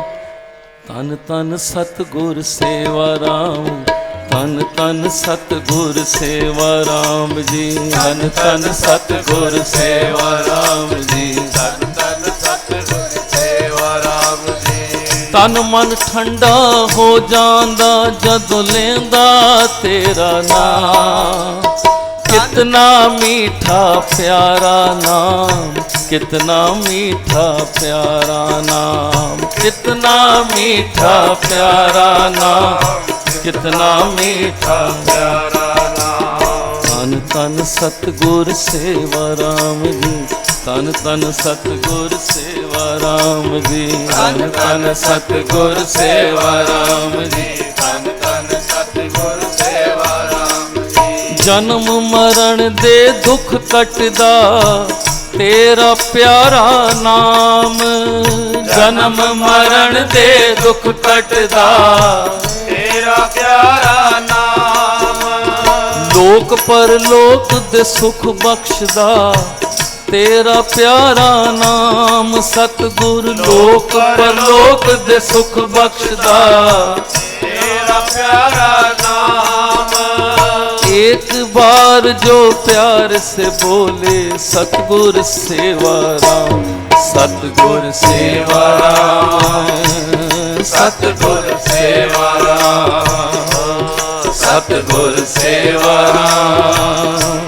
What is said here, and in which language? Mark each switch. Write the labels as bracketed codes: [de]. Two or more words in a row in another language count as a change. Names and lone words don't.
[pa] ਤਨ ਤਨ ਸਤਿਗੁਰ ਸੇਵਾ ਰਾਮ, ਤਨ ਤਨ ਸਤਿਗੁਰ ਸੇਵਾ ਰਾਮ ਜੀ। ਤਨ ਤਨ ਸਤਿਗੁਰ ਸੇਵਾ ਰਾਮ ਜੀ। ਤਨ ਤਨ ਸਤਿਗੁਰ ਸੇਵਾ ਰਾਮ ਜੀ। ਤਨ ਮਨ ਠੰਡਾ ਹੋ ਜਾਂਦਾ ਜਦੋਂ ਲੈਂਦਾ ਤੇਰਾ ਨਾਮ। [hi] कितना मीठा प्यारा नाम, कितना मीठा प्यारा नाम, कितना मीठा प्यारा नाम, कितना मीठा प्यारा नाम। तन तन सतगुर सेवा राम जी, तन तन सतगुर सेवा राम जी। तन तन सतगुर सेवा राम जी, तन तन सतगुर सेवा राम जी। [pa] ਜਨਮ ਮਰਨ ਦੇ ਦੁੱਖ ਕੱਟਦਾ ਤੇਰਾ ਪਿਆਰਾ ਨਾਮ। ਜਨਮ ਮਰਨ ਦੇ ਦੁੱਖ ਕੱਟਦਾ ਤੇਰਾ ਪਿਆਰਾ ਨਾਮ। ਲੋਕ ਪਰਲੋਕ ਦੇ ਸੁੱਖ ਬਖ਼ਸ਼ਦਾ ਤੇਰਾ ਪਿਆਰਾ ਨਾਮ। ਸਤਗੁਰ ਲੋਕ ਪਰਲੋਕ ਦੇ ਸੁੱਖ ਬਖ਼ਸ਼ਦਾ ਤੇਰਾ ਪਿਆਰਾ ਨਾਮ। [hi] एक बार जो प्यार से बोले सतगुर सेवा राम, सतगुर सेवा राम, सतगुर सेवा राम, सतगुर सेवा राम,